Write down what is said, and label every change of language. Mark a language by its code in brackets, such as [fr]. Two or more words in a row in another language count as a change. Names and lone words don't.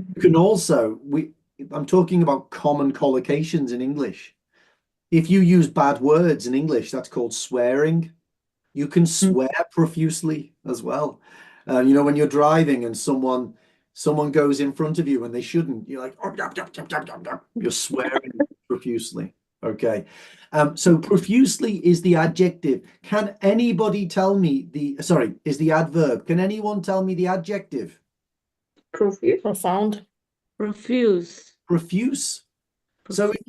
[en] You can also, I'm talking about common collocations in English. If you use bad words in English, that's called swearing. You can Mm. swear profusely as well. When you're driving and someone goes in front of you and they shouldn't, you're like, "Oh, yap, yap, yap, yap, yap, yap." You're swearing profusely. Okay. So profusely is the adjective. Can anybody tell me is the adverb. Can anyone tell me the adjective? Profuse. Profound. Profuse. Profuse. So if you